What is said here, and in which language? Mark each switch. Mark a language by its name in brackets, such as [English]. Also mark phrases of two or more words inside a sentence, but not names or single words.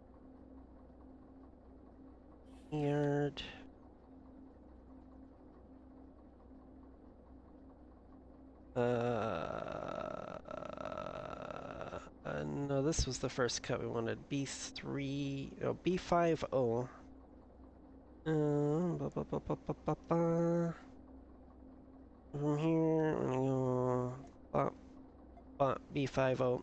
[English] Yard. No, this was the first cut we wanted. B3, oh, B50. Ba, ba, ba, ba, ba, ba, ba. From here, I'm gonna go bot, bot B50.